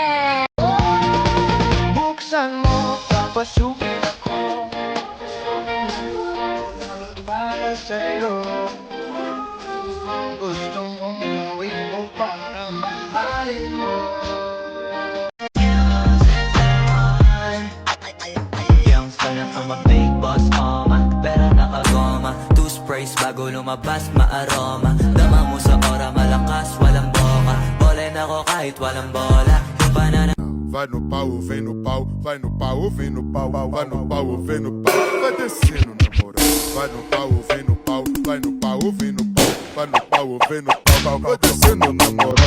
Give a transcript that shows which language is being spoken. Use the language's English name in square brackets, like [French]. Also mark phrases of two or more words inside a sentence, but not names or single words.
[Filipino] Buksan mo, papasukin ako para sa'yo. Gusto mong gawin mo para mahalin mo. Sana [English] from a big boss, [Filipino] pera nakagoma. [English] Two sprays [Filipino] bago lumabas, maaroma. Dama mo sa ora, malakas, walang boka. Bolen ako kahit walang bola. Yung banana. [Portuguese] Vai no pau, vem no pau, vai no pau, vem no pau, vai no pau, vem no pau, vai descendo na moral. Vai no pau, vem no pau, vai no pau, vem no pau, vai no pau, vem no pau, vai descendo na moral.